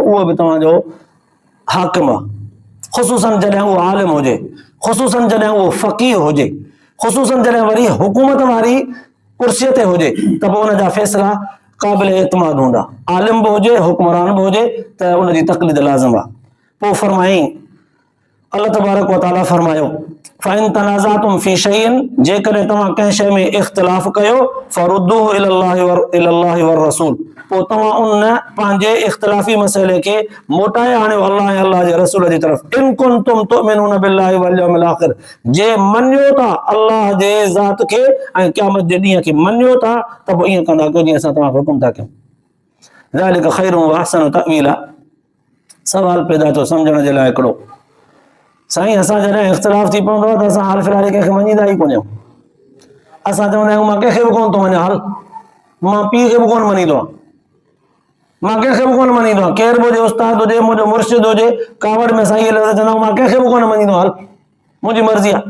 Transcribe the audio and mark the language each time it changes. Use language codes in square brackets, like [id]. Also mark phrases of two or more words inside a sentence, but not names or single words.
[sd] उहो बि तव्हांजो हाकिम आहे, ख़ुसूसन जॾहिं उहो आलिम हुजे, ख़ुसूसन जॾहिं उहो फ़क़ीह हुजे, ख़ुसूसन जॾहिं वरी हुकूमत वारी कुर्सीअ ते हुजे त पोइ उनजा फ़ैसिला क़ाबिल एतमाद हूंदा। आलिम बि हुजे, हुक्मरान बि हुजे त उनजी तक़लीद लाज़िम आहे। पोइ फरमाई अल्लाह [ar] تبارك وتعالى [sd] फरमायो, [ar] فإن تنازعتم في شيء, [sd] जेकॾहिं तव्हां कंहिं शइ में इख़्तिलाफ़ कयो, [ar] فردوه إلى الله والرسول, [sd] पोइ तव्हां उन पंहिंजे इख़्तिलाफ़ी मसइले खे मोटाए आणियो अल्लाह ऐं अल्लाह जे रसूल जी तरफ़। [ar] إن كنتم تؤمنون بالله واليوم الآخر, [sd] जे मञियो था अल्लाह जे ज़ात खे ऐं क़यामत जे ॾींहं खे मञियो था त पोइ ईअं कंदा कयो जीअं असां तव्हांखे हुकुम था कयूं। [ar] ذلك خير وأحسن تأويلا, [sd] सवाल पैदा थियो सम्झण जे लाइ हिकिड़ो, साईं असां जॾहिं इख़्तिलाफ़ थी पवंदो आहे त असां हाल फ़िलहाल कंहिंखे मञींदा ई कोन आहियूं। असां चवंदा आहियूं मां कंहिंखे बि कोन थो मञा, हल मां पीउ खे बि कोन मञींदो आहियां, मां कंहिंखे बि कोन मञींदो आहियां, केरु बि हुजे, उस्ताद हुजे, मुंहिंजो मुर्शिद हुजे, कावड़ में साईं लफ़्ज़ चवंदा आहियूं मां कंहिंखे बि कोन मञींदो आहियां, हल मुंहिंजी मर्ज़ी आहे।